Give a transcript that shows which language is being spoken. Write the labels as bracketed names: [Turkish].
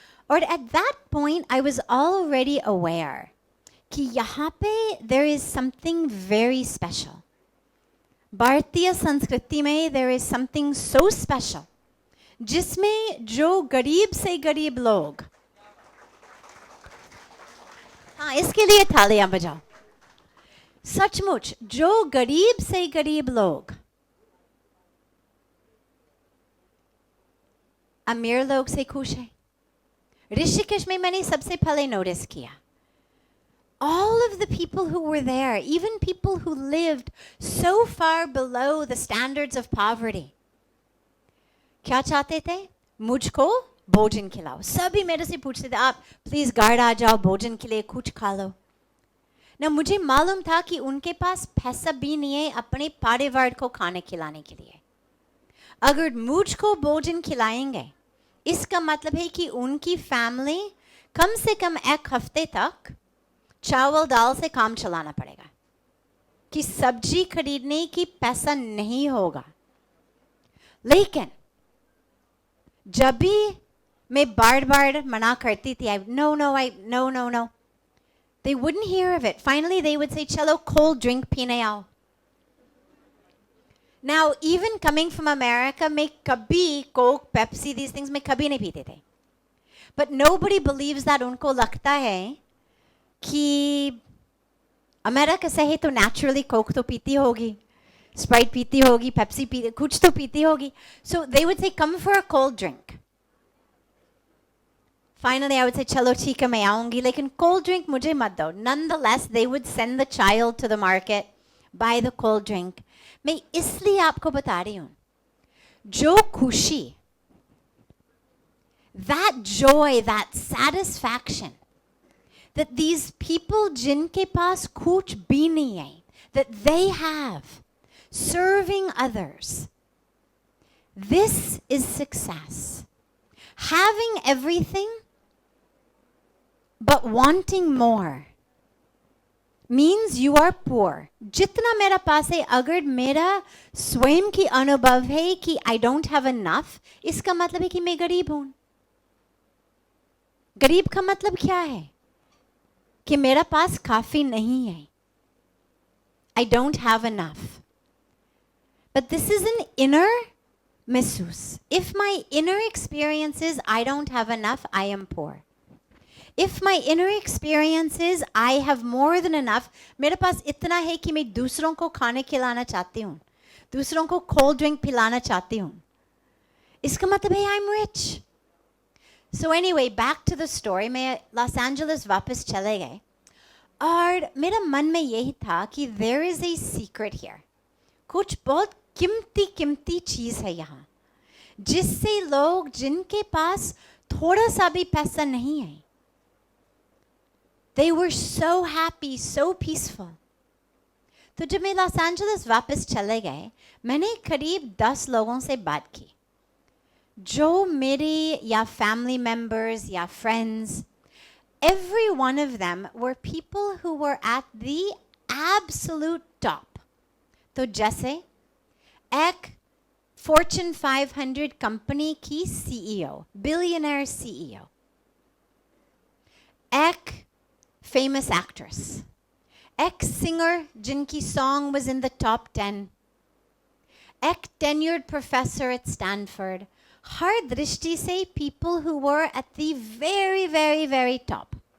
[English] और at that point I was already aware [Hindi] कि यहाँ पे [English] there is something very special. [Hindi] भारतीय संस्कृति में [English] there is something so special [Hindi] जिसमें जो गरीब से गरीब लोग, हाँ इसके लिए तालियां बजाओ, सचमुच जो गरीब से गरीब लोग अमीर लोग से खुश है. ऋषिकेश में मैंने सबसे पहले नोटिस किया, [English] all of the people who were there, even people who lived so far below the standards of poverty, [Hindi] क्या चाहते थे? मुझको भोजन खिलाओ. सभी मेरे से पूछते थे, आप प्लीज गार्ड आ जाओ, भोजन के लिए कुछ खा लो ना. मुझे मालूम था कि उनके पास पैसा भी नहीं है अपने परिवार को खाने खिलाने के लिए. अगर मुझको भोजन खिलाएंगे इसका मतलब है कि उनकी फैमिली कम से कम 1 हफ्ते तक चावल दाल से काम चलाना पड़ेगा, कि सब्जी खरीदने की पैसा नहीं होगा। लेकिन जब भी मैं बार बार मना करती थी, [English] no, they wouldn't hear of it. Finally they would say, [Hindi] चलो cold drink पीने आओ. [English] Now even coming from America, [Hindi] मैं कभी Coke, Pepsi, [English] these things [Hindi] मैं कभी नहीं पीते थे. [English] But nobody believes that. [Hindi] उनको लगता है कि अमेरिका से है तो naturally Coke तो पीती होगी, Sprite पीती होगी, Pepsi पीती, कुछ तो पीती होगी. [English] So they would say, come for a cold drink. Finally I would say, [Hindi] चलो ठीक है मैं आऊंगी, लेकिन cold drink मुझे मत दो. [English] Nonetheless they would send the child to the market, buy the cold drink. [Hindi] मैं इसलिए आपको बता रही हूँ, जो खुशी, [English] that joy, that satisfaction that these people [Hindi] जिनके पास कुछ भी नहीं है, [English] that they have, serving others, this is success. Having everything but wanting more means you are poor. [Hindi] जितना मेरा पास है, अगर मेरा स्वयं की अनुभव है कि [English] I don't have enough, [Hindi] इसका मतलब है कि मैं गरीब हूं. गरीब का मतलब क्या है? कि मेरा पास काफी नहीं है. [English] I don't have enough. But this is an inner महसूस. If my inner experience is I don't have enough, I am poor. If my inner experience is I have more than enough, [Hindi] मेरे पास इतना है कि मैं दूसरों को खाने खिलाना चाहती हूँ, दूसरों को cold drink पिलाना चाहती हूँ, इसका मतलब है [English] I'm rich. So anyway, back to the story. [Hindi] मैं लॉस एंजलिस वापस चले गए और मेरा मन में यही था कि [English] there is a secret here. [Hindi] कुछ बहुत कीमती चीज है यहाँ, जिससे लोग जिनके पास थोड़ा सा भी पैसा नहीं है, [English] they were so happy, so peaceful. [Hindi] तो जब मैं लॉस एंजलिस वापस चले गए, मैंने करीब 10 लोगों से बात की, जो मेरे या family members या friends, [English] every one of them were people who were at the absolute top. [Hindi] तो जैसे एक [English] Fortune 500 company की CEO, billionaire CEO, एक famous actress, एक singer जिनकी song was in the top 10, एक tenured professor at Stanford, [Hindi] हर दृष्टि से [English] people who were at the very, very, very top.